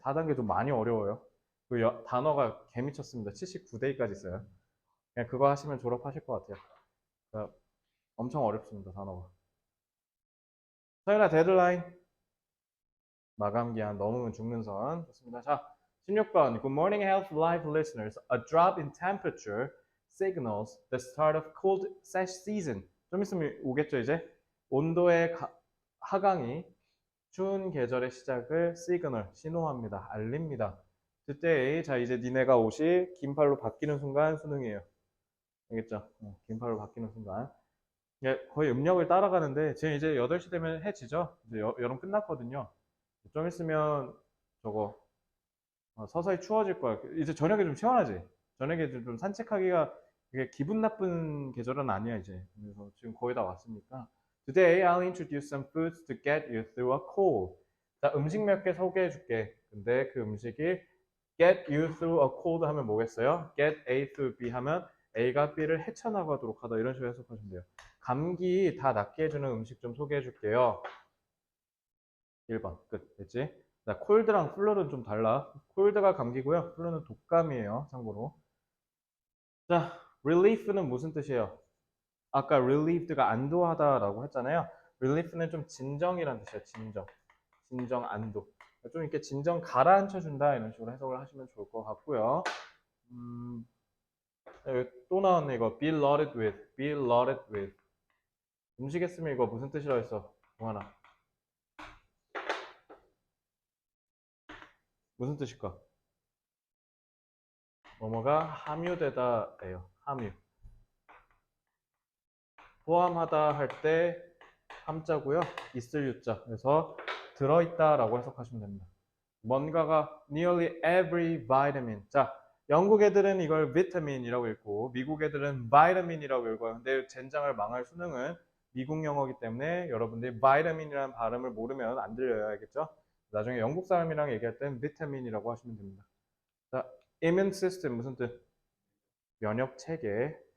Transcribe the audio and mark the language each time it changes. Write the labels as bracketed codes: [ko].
[ko] 4단계 좀 많이 어려워요. 그 단어가 개미쳤습니다. 79대까지 있어요. 그냥 그거 하시면 졸업하실 것 같아요. 그러니까 엄청 어렵습니다, 단어가. 서연아, 데드라인. 마감 기한 넘으면 죽는 선. 좋습니다. 자, 16번. [en] Good morning, health live listeners. A drop in temperature signals the start of cold season. [ko] 좀 있으면 오겠죠, 이제? 온도의 하강이 추운 계절의 시작을 시그널, 신호합니다. 알립니다. today, 자, 이제 니네가 옷이 긴팔로 바뀌는 순간 수능이에요. 알겠죠? 긴팔로 바뀌는 순간. 예, 거의 음력을 따라가는데, 지금 이제 8시 되면 해 지죠? 이제 여름 끝났거든요. 좀 있으면 저거 서서히 추워질 거야. 이제 저녁에 좀 시원하지? 저녁에 좀 산책하기가 이게 기분 나쁜 계절은 아니야, 이제. 그래서 지금 거의 다 왔으니까. [en] Today I'll introduce some foods to get you through a cold. [ko] 자, 음식 몇 개 소개해 줄게. 근데 그 음식이 [en] get you through a cold [ko] 하면 뭐겠어요? get A through B 하면 A가 B를 헤쳐나가도록 하다. 이런 식으로 해석하시면 돼요. 감기 다 낫게 해주는 음식 좀 소개해 줄게요. 1번 끝. 됐지? 자, 콜드랑 플루는 좀 달라. 콜드가 감기고요. 플루는 독감이에요. 참고로. 자, relief는 무슨 뜻이에요? 아까 relieved가 안도하다라고 했잖아요. relief는 좀 진정이란 뜻이에요. 진정, 안도. 좀 이렇게 진정 가라앉혀준다 이런 식으로 해석을 하시면 좋을 것 같고요. 여기 또 나왔네 이거. [en] be loaded with. [ko] 음식 했으면 이거 무슨 뜻이라고 했어? 동하나. 무슨 뜻일까? 뭐뭐가 함유되다예요. 함유. 포함하다 할 때 함자고요. 있을 유자. 그래서 들어있다라고 해석하시면 됩니다. [en] 뭔가가 nearly every vitamin. [ko] 자, 영국 애들은 이걸 비타민이라고 읽고 미국 애들은 vitamin이라고 읽어요. 근데 젠장을 망할 수능은 미국 영어이기 때문에 여러분들이 vitamin이라는 발음을 모르면 안 들려요. 알겠죠? 나중에 영국 사람이랑 얘기할 땐 비타민이라고 하시면 됩니다. 자, immune system 무슨 뜻? 면역 체계.